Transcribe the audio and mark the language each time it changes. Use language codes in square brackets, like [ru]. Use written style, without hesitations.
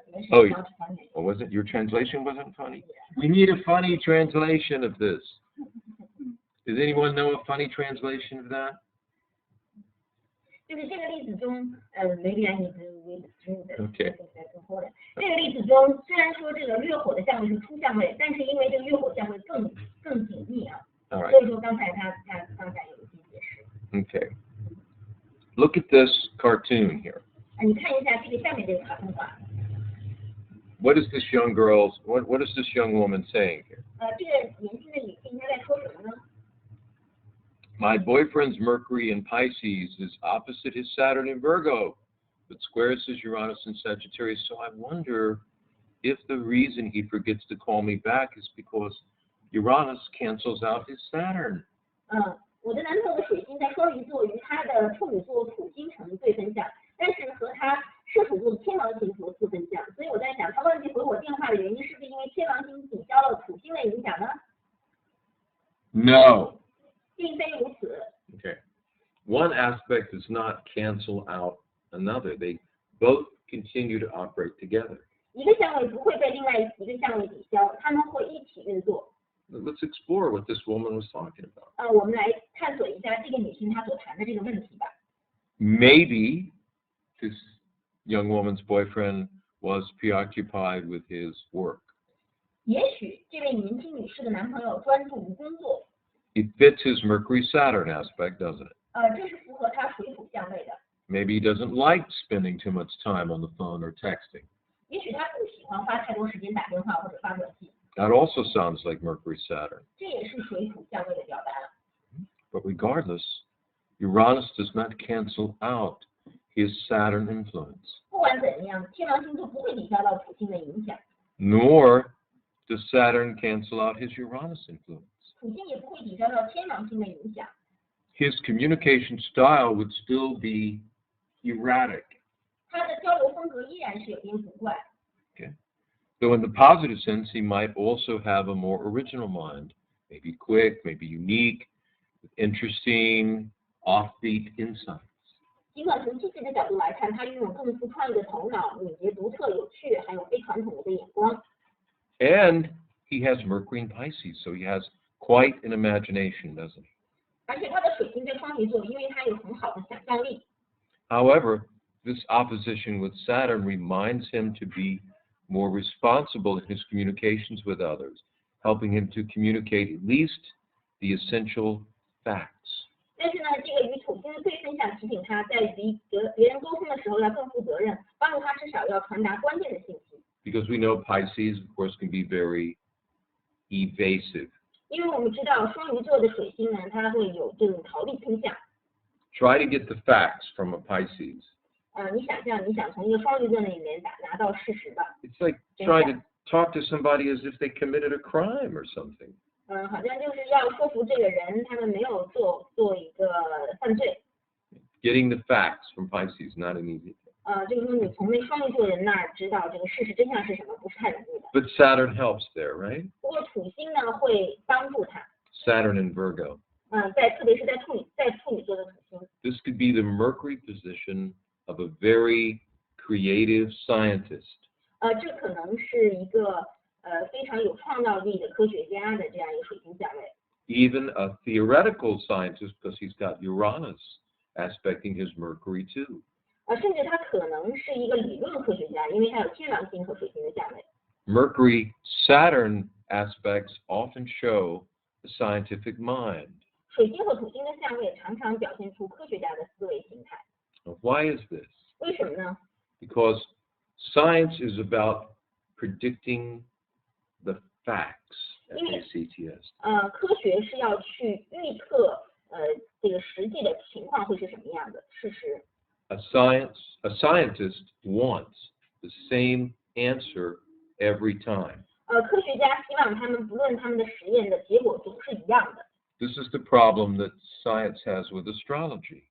[en] Oh, well, wasn't your translation wasn't funny? We need a funny translation of this. Does anyone know a funny translation of that? [zh] 就是这个例子中， [en] maybe I need to read through this. Okay. [zh] 这个例子中，虽然说这个月火的相位是初相位，但是因为这个月火相位更紧密啊， [en] All right. [zh] 所以说刚才他刚才有一些解释。 [en] Okay. Look at this cartoon here. [zh] 你看一下这个下面这个卡通画。 [en] What is this young what is this young woman saying here? [zh] 这个年轻的女性她在说什么呢？ [en] My boyfriend's Mercury in Pisces is opposite his Saturn in Virgo, but squares his Uranus in Sagittarius. So I wonder if the reason he forgets to call me back is because Uranus cancels out his Saturn. [zh] 我的男朋友的水星在双鱼座与他的处女座土星成对分相，但是和他射手座的天王星和四分相，所以我在想，他忘记回我电话的原因是不是因为天王星抵消了土星的影响呢？ [en] No. [zh] 并非如此。 [en] Okay. One aspect does not cancel out another. They both continue to operate together. [zh] 一个相位不会被另外一个相位抵消，他们会一起运作。 [en] Let's explore what this woman was talking about. [zh] 我们来探索一下这个女性她所谈的这个问题吧。 [en] Maybe this young woman's boyfriend was preoccupied with his work. [zh] 也许这位年轻女士的男朋友专注于工作。 [en] It fits his Mercury-Saturn aspect, doesn't it? [zh] 这是符合他水土相位的。 [en] Maybe he doesn't like spending too much time on the phone or texting. [zh] 也许他不喜欢花太多时间打电话或者发短信。 [en] That also sounds like Mercury-Saturn. [zh] 这也是水土相位的表达。 [en] But regardless, Uranus does not cancel out his Saturn influence, [zh] 不管怎样，天王星就不会抵消到土星的影响， [en] nor does Saturn cancel out his Uranus influence. [zh] 土星也不会抵消到天王星的影响。 [en] His communication style would still be erratic. [zh] 他的交流风格依然是有点古怪。 [en] Okay. Though in the positive sense, he might also have a more original mind, maybe quick, maybe unique, with interesting, offbeat insights. [zh] 尽管从积极的角度来看，他拥有更富创意的头脑、敏捷独特、有趣，还有非传统的眼光。 [en] And he has Mercury in Pisces, so he has quite an imagination, doesn't he? [zh] 而且他的水星在双鱼座，因为他有很好的想象力。 [en] However, this opposition with Saturn reminds him to be more responsible in his communications with others, helping him to communicate at least the essential facts. [zh] 但是呢，这个与土星的对分相提醒他，在与别人沟通的时候要更负责任，帮助他至少要传达关键的信息。 [en] Because we know Pisces, of course, can be very evasive. [zh] 因为我们知道双鱼座的水星呢，它会有这种逃避倾向。 [en] Try to get the facts from a Pisces. [zh] 你想从一个双鱼座那里面拿到事实吧。 [en] It's like trying to talk to somebody as if they committed a crime or something. [zh] 好像就是要说服这个人，他们没有做一个犯罪。 [en] Getting the facts from Pisces, not an easy thing. [zh] 就是说你从那双鱼座人那儿知道这个事实真相是什么，不是太容易的。 [en] But Saturn helps there, right? [zh] 不过土星呢会帮助他。 [en] Saturn in Virgo. [zh] 特别是在处女座的土星。 [en] This could be the Mercury position of a very creative scientist. [zh] 这可能是一个非常有创造力的科学家的这样一个水星相位。 [en] Even a theoretical scientist, because he's got Uranus aspecting his Mercury too. [zh] 甚至他可能是一个理论科学家，因为他有天王星和水星的相位。 [en] Mercury-Saturn aspects often show the scientific mind. [zh] 水星和土星的相位常常表现出科学家的思维形态。 [en] Why is this? [zh] 为什么呢？ [en] Because science is about predicting the facts, FACTS. [zh] 科学是要去预测这个实际的情况会是什么样的事实。 [en] A scientist wants the same answer every time. [zh] 科学家希望他们不论他们的实验的结果总是一样的。 [en] This is the problem that science has with astrology.